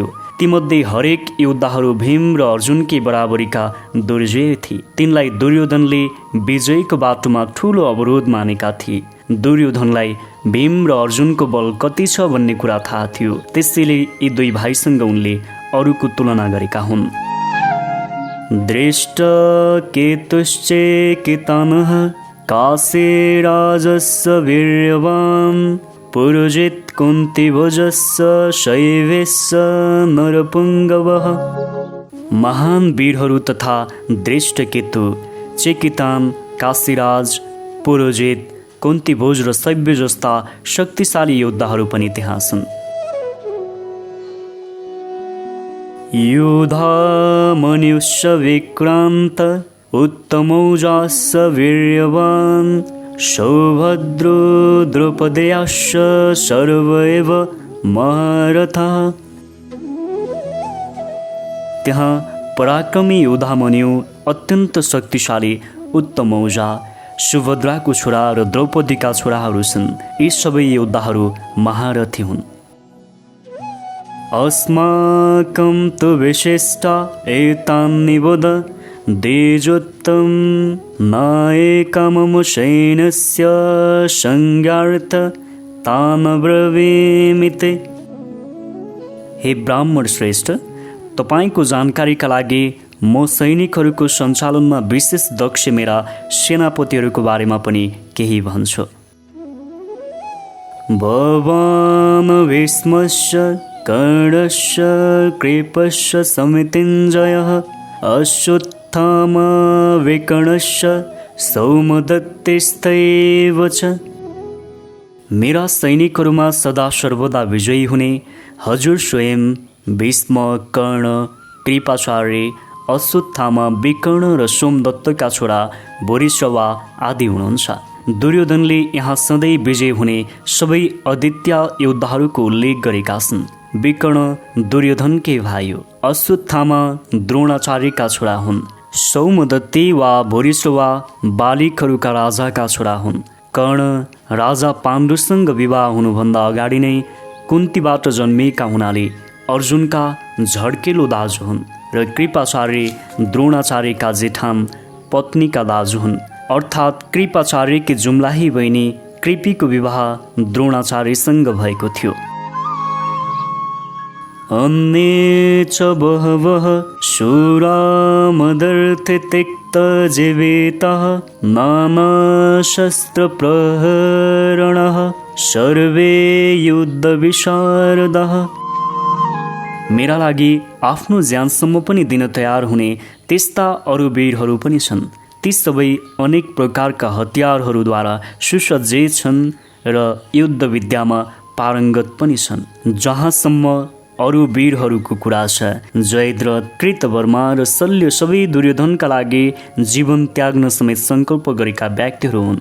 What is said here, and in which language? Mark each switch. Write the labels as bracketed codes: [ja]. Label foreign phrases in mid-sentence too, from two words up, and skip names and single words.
[ne] तीमध्ये हरेक योद्धाहरू भीम र अर्जुनकै बराबरीका दुर्जय थिए। तिनलाई दुर्योधनले विजयको बाटोमा ठुलो अवरोध मानेका थिए। दुर्योधनलाई भीम र अर्जुनको बल कति छ भन्ने कुरा थाहा थियो। त्यसैले यी दुई भाइसँग उनले अरूको तुलना गरेका हुन्। [sa] दृष्टकेतुश्चेकितानः काशीराजस्य वीर्यवान् पुरुजित कुन्तीभुजस्य शैवेस्य नरपुङ्गवः। [ne] महान वीरहरू तथा दृष्टकेतु, चेकितान, काशीराज, पुरोजित, कुन्तीभुज र शैव्य जस्ता शक्तिशाली योद्धाहरू पनि त्यहाँ छन्। [sa] युधामन्युश्च विक्रान्त उत्तमौजास्य वीर्यवान् सौभद्रो द्रौपदेयाश्च सर्व एव महारथः। [ne] त्यहाँ पराक्रमी युधामन्यु, अत्यन्त शक्तिशाली उत्तमौजा, सुभद्राको छोरा र द्रौपदीका छोराहरू छन्। यी सबै योद्धाहरू महारथी हुन्। [sa] अस्माकं तु विशिष्टा एतान्निबोध द्विजोत्तम नायकमम सैन्यस्य संज्ञार्थ तान् ब्रवीमिते। [ne] हे ब्राह्मण श्रेष्ठ, तपाईँको जानकारीका लागि म सैनिकहरूको सञ्चालनमा विशेष दक्ष मेरा सेनापतिहरूको बारेमा पनि केही भन्छु। [sa] भवान् भीष्मस्य कर्णस्य कृपस्य समितिञ्जयः अश्वत्थामा विकर्णस्य सौमदत्तेस्तैव च। [ne] मेरा सैनिकहरूमा सदा सर्वदा विजयी हुने हजुर स्वयं भीष्म, कर्ण, कृपाचार्य, अश्वत्थामा, विकर्ण र सोमदत्तका छोरा भूरिश्रवा आदि हुनुहुन्छ। दुर्योधनले यहाँ सधैँ विजय हुने सबै अद्वितीय योद्धाहरूको उल्लेख गरेका छन्। विकर्ण दुर्योधनकै भाइ हो। अश्वत्थामा द्रोणाचार्यका छोरा हुन्। सौमदत्ती वा भूरिश्रवा बालिकहरूका राजाका छोरा हुन्। कर्ण राजा पाण्डुसँग विवाह हुनुभन्दा अगाडि नै कुन्तीबाट जन्मिएका हुनाले अर्जुनका झड्केलो दाजु हुन् र कृपाचार्य द्रोणाचार्यका जेठान पत्नीका दाजु हुन्। अर्थात् कृपाचार्यकी जुम्लाही बहिनी कृपीको विवाह द्रोणाचार्यसँग भएको थियो। [sa] अन्ये च बहवः शूरा मदर्थे त्यक्तजीविताः नानाशस्त्रप्रहरणः सर्वे युद्धविशारदाः। [ne] मेरा लागि आफ्नो ज्यानसम्म पनि दिन तयार हुने त्यस्ता अरू वीरहरू पनि छन्। ती सबै अनेक प्रकारका हतियारहरूद्वारा सुसज्जित छन् र युद्ध विद्यामा पारङ्गत पनि छन्। जहाँसम्म अरू वीरहरूको कुरा छ, जयद्रथ, कृतवर्मा र शल्य सबै दुर्योधनका लागि जीवन त्याग्न समेत सङ्कल्प गरेका व्यक्तिहरू हुन्।